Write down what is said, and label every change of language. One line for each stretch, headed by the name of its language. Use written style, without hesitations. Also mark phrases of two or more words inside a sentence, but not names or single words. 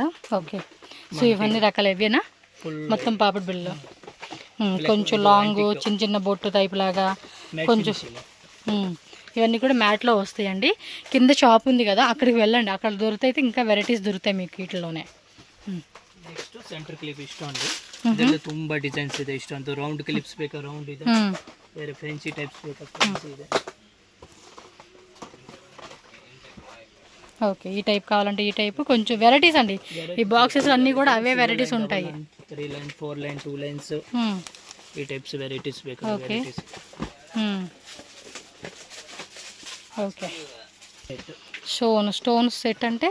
English: okay, so
Telugu: ఇవన్నీ రకాలు ఇవేనా మొత్తం పాపిడి బిళ్ళలు? కొంచెం లాంగ్, చిన్న చిన్న బొట్టు టైప్ లాగా కొంచెం. ఇవన్నీ కూడా మ్యాట్లో వస్తాయండి. కింద షాప్ ఉంది కదా, అక్కడికి వెళ్ళండి, అక్కడ దొరుకుతాయి. ఇంకా వెరైటీస్ దొరుకుతాయి మీకు వీటిలోనే.
English: next center clip
Kannada: ಇಷ್ಟ ಅಂದು ಇದೆಲ್ಲ ತುಂಬಾ ಡಿಸೈನ್ಸ್ ಇದೆ. ಇಷ್ಟ ಅಂತ
English: round clips
Kannada: ಬೇಕಾ, ರೌಂಡ್ ಇದೆ, ಬೇರೆ
English: fancy types
Kannada: ಬೇಕಾ, ಫ್ಯಾನ್ಸಿ ಇದೆ.
Telugu: ఓకే, ఈ టైప్ కావాలంటే ఈ టైప్, కొంచెం వెరైటీస్ అండి. ఈ బాక్సెస్ అన్నీ కూడా అవే వెరైటీస్ ఉంటాయి. 3 లైన్, 4 లైన్, 2 లైన్స్, ఈ
English: types varieties
Telugu: ಬೇಕಾ.
English: okay okay, stones set
Telugu: అంటే